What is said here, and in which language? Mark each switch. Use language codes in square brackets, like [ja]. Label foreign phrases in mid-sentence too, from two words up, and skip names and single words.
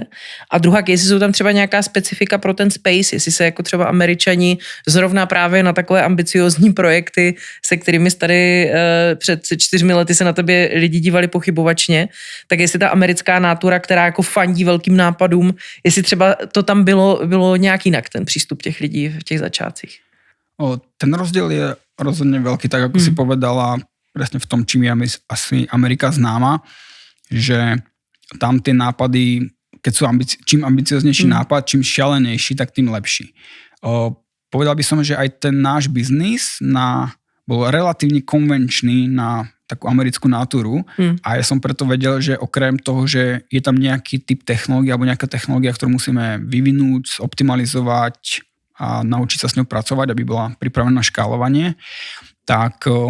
[cs] A druhá, jestli jsou tam třeba nějaká specifika pro ten space, jestli se jako třeba Američani zrovna právě na takové ambiciozní projekty, se kterými tady před 4 lety se na tebe lidi dívali pochybovačně, tak jestli ta americká nátura, která jako fandí velkým nápadům, jestli třeba to tam bylo nějak jinak, ten přístup těch lidí v těch začátcích. [sk] Ten rozdiel je rozhodne veľký, tak ako si povedala, presne v tom, čím je asi Amerika známa, že tam tie nápady, keď sú čím ambicioznejší nápad, čím šialenejší, tak tým lepší. Povedal by som, že aj ten náš biznis bol relatívne konvenčný na takú americkú natúru a ja som preto vedel, že okrem toho, že je tam nejaký typ technológie alebo nejaká technológia, ktorú musíme vyvinúť, optimalizovať a naučiť sa s ňou pracovať, aby bola pripravená na škálovanie, tak